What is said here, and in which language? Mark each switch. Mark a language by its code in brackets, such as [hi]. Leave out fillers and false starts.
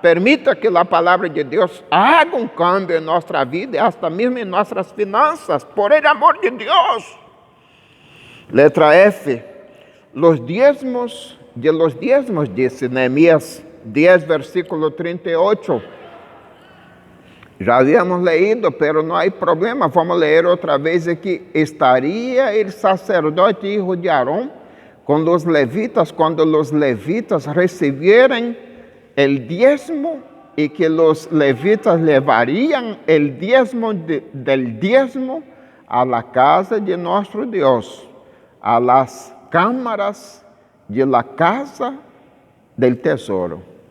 [pt] Permita que a palavra de Deus [es] haga [pt] um [es] cambio [pt] em nossa vida e até mesmo em nossas finanças, [es] por el amor de [pt] Deus. Letra F. [es] Los diezmos, dice Nehemías 10, versículo 38. [pt] Já havíamos [es] leído, pero [pt] não há problema, vamos ler outra vez aqui. Estaria o sacerdote [es] hijo de Aarón [pt] com os levitas, quando os levitas [es] recebieran el diezmo, [pt] e que os levitas levariam [es] el diezmo del diezmo a la casa de [pt] nosso Deus, [es] a las cámaras de la casa del tesoro.